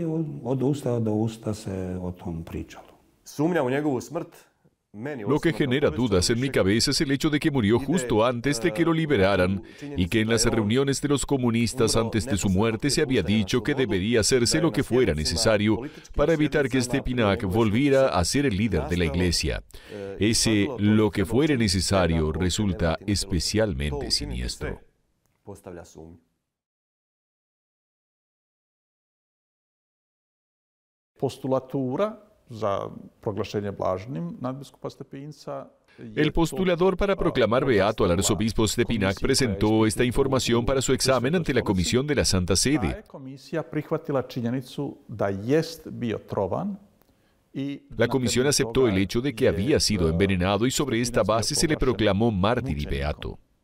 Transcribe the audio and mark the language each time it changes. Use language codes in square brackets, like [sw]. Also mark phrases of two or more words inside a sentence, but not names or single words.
[es] Lo que genera dudas en mi cabeza es el hecho de que murió justo antes de que lo liberaran y que en las reuniones de los comunistas antes de su muerte se había dicho que debería hacerse lo que fuera necesario para evitar que Stepinac volviera a ser el líder de la iglesia. Ese lo que fuera necesario resulta especialmente siniestro. [hr] Postulatura za proglašenje blaženim nadbiskupa Stepinca. [es] El postulador para proclamar beato al arzobispo Stepinac presentó esta información para su examen ante la Comisión de la Santa Sede. La comisión aceptó el hecho de que había sido envenenado y sobre esta base se le proclamó mártir y beato.